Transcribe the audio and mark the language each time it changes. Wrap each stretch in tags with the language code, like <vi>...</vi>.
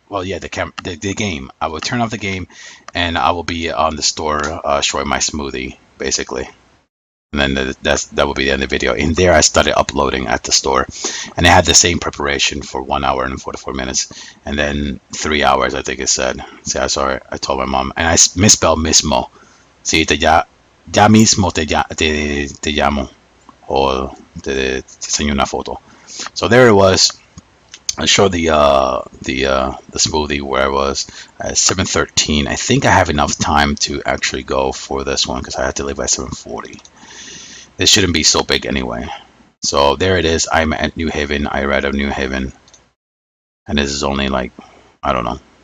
<en>Well, yeah, the game. I will turn off the game, and I will be on the store showing my smoothie, basically. And then that will be the end of the video. In there, I started uploading at the store, and I had the same preparation for 1 hour and 44 minutes, and then 3 hours, I think it said. See, I saw it. I told my mom, and I misspelled mismo.</en> <es>Sí, ya mismo te llamo, o te enseño una foto.</es> <en>So there it was. I showed the smoothie where I was at 7:13. I think I have enough time to actually go for this one because I had to leave by 7:40. This shouldn't be so big anyway. So there it is. I'm at New Haven. I read of New Haven, and this is only like, I don't know.</en>